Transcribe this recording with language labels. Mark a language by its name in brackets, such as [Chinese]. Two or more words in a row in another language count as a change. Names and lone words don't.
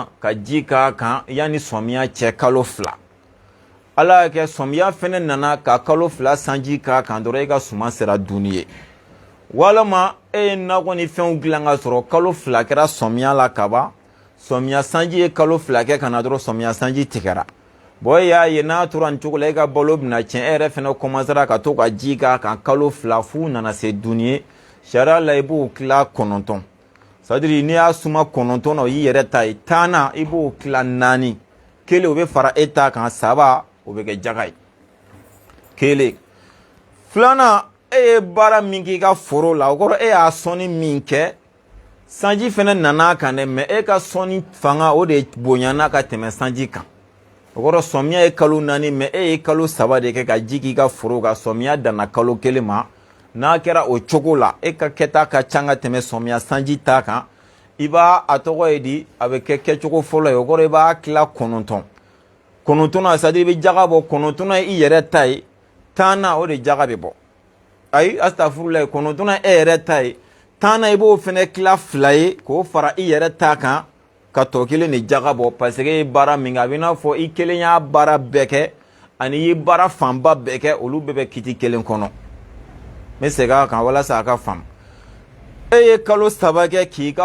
[Bambara] ka ji k'a kan yanni sɔmiya cɛ kalo 2 ala y'a kɛ sɔmiya fɛnɛ nana ka kalo 2 sanji k'a kan dɔrɔn e ka suman sera dunni ye walima e ye nakɔ ni fɛnw dilan ka sɔrɔ kalo 2 kɛra sɔmiya la kaban sɔmiya sanji ye kalo 2 kɛ ka na dɔrɔn sɔmiya sanji tigɛra bon e y'a ye n'a tora nin cogo la e ka balo bɛna tiɲɛ e yɛrɛ fɛnɛ commencera ka to ka ji k'a kan kalo 2 f'u nana se dunni ye sariya la i b'o tila 9 c'est-à-dire n'i y'a suma 9 na o y'i yɛrɛ ta ye 10 na i b'o tila 4 kelen o bɛ fara e ta kan 3 o bɛ kɛ jaga ye kelen filanan e ye baara min k'i ka foro la o kɔrɔ e y'a sɔnni min kɛ sanji fɛnɛ nana kan dɛ mais e ka sɔnni fanga o de bonyana ka tɛmɛ sanji kan o kɔrɔ sɔmiya ye kalo 4 mais e ye kalo 3 de kɛ ka ji k'i ka foro kan sɔmiya danna kalo 1 ma n'a kɛra o cogo la e ka kɛta ka ca ka tɛmɛ sɔmiya sanji ta kan i b'a a tɔgɔ ye di a bɛ kɛ kɛcogo fɔlɔ ye o kɔrɔ i b'a tila 9 9 c'est-à-dire i bɛ jaga bɔ 9 i yɛrɛ ta ye 10 na o de jaga bɛ bɔ ayi astafurulayi 9 e yɛrɛ ta ye 10 na i b'o fɛnɛ tila 2 ye k'o fara i yɛrɛ ta kan ka tɔ kelen de jaga bɔ parce que e ye baara min kɛ a bɛ n'a fɔ i kelen y'a baara bɛɛ kɛ ani i ye baara fanba bɛɛ kɛ olu bɛɛ bɛ kiti kelen kɔnɔ n bɛ segin a kan walasa a ka faamu e ye kalo 3 kɛ k'i ka